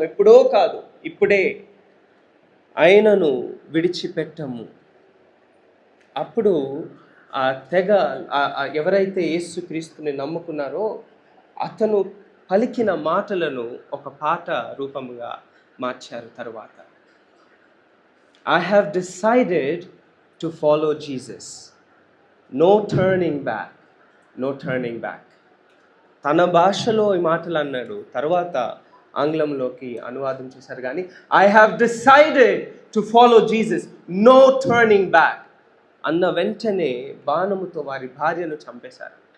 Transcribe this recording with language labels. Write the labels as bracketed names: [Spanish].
[Telugu] ఎప్పుడో కాదు, ఇప్పుడే. అయినను విడిచిపెట్టము. అప్పుడు ఆ తెగ ఎవరైతే యేసుక్రీస్తుని నమ్ముకున్నారో అతను పలికిన మాటలను ఒక పాట రూపముగా మార్చారు తరువాత. [English] I have decided to follow Jesus. No turning back. No turning back. [Telugu] తన భాషలో ఈ మాటలు అన్నాడు, తర్వాత ఆంగ్లంలోకి అనువాదం చేశారు. కానీ [English] I have decided to follow Jesus, no turning back [Telugu] అన్న వెంటనే బాణముతో వారి భార్యను చంపేశారు.